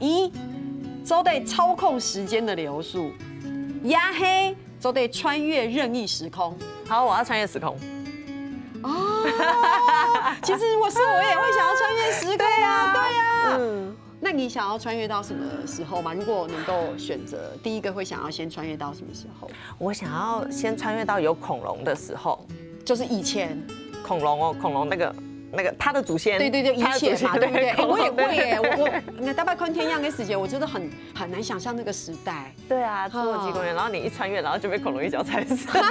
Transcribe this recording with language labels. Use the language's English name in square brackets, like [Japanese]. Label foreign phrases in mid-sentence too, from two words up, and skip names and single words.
[Chinese] 一，都得操控時間的流速；壓黑，都得穿越任意時空。好，我要穿越時空。哦，其實如果是我也會想要穿越時空啊，對呀。那你想要穿越到什麼時候嗎？如果能夠選擇，第一個會想要先穿越到什麼時候？我想要先穿越到有恐龍的時候，就是以前恐龙哦，恐龙那个他的祖先，对，以前嘛，对不对？我也会耶，我大概看天样的时间，我真的很难想象那个时代。对啊，侏罗纪公园，然后你一穿越，然后就被恐龙一脚踩死。